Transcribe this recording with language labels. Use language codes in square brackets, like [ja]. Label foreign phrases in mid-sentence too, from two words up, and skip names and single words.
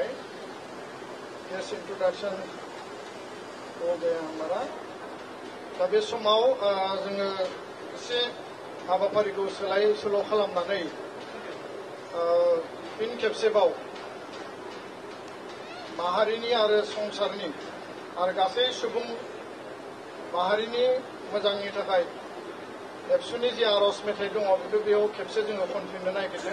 [en] Guest introduction [hi] हो गया हमारा। [brx] दा बे समाव जोङो एसे हाबाफारिखौ सोलाय सोल' खालामनानै फिन खेबसेबाव माहारिनि आरो संसारनि आरो गासै सुबुं माहारिनि मोजांनि थाखाय एबसुनि जि आर'ज मेथाइ दङ बेखौ बेयाव खेबसे जोङो खनफिननो नागिरदों।